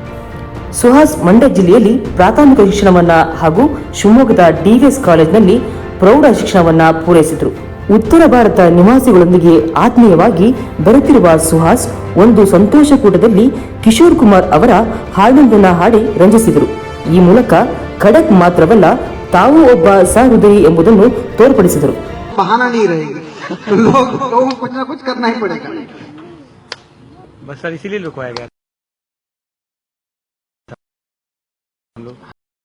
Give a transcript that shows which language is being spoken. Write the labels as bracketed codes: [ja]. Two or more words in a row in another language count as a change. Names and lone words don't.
[kn] ಸುಹಾಸ್ ಮಂಡ್ಯ ಜಿಲ್ಲೆಯಲ್ಲಿ ಪ್ರಾಥಮಿಕ ಶಿಕ್ಷಣವನ್ನ ಹಾಗೂ ಶಿವಮೊಗ್ಗದ DVS ಕಾಲೇಜಿನಲ್ಲಿ ಪ್ರೌಢ ಶಿಕ್ಷಣವನ್ನ ಪೂರೈಸಿದರು. ಉತ್ತರ ಭಾರತ ನಿವಾಸಿಗಳೊಂದಿಗೆ ಆತ್ಮೀಯವಾಗಿ ಬೆರೆತಿರುವ ಸುಹಾಸ್ ಒಂದು ಸಂತೋಷ ಕೂಟದಲ್ಲಿ ಕಿಶೋರ್ ಕುಮಾರ್ ಅವರ ಹಾಡೊಂದನ್ನು ಹಾಡಿ ರಂಜಿಸಿದರು. ಈ ಮೂಲಕ ಖಡಕ್ ಮಾತ್ರವಲ್ಲ, ತಾವು ಒಬ್ಬ ಸಹೃದಯಿ ಎಂಬುದನ್ನು ತೋರ್ಪಡಿಸಿದರು. [hi] बहाना नहीं रहेगा, लोगों को कुछ ना कुछ करना ही पड़ेगा. बस सर इसीलिए रुकवाया गया हम लोग.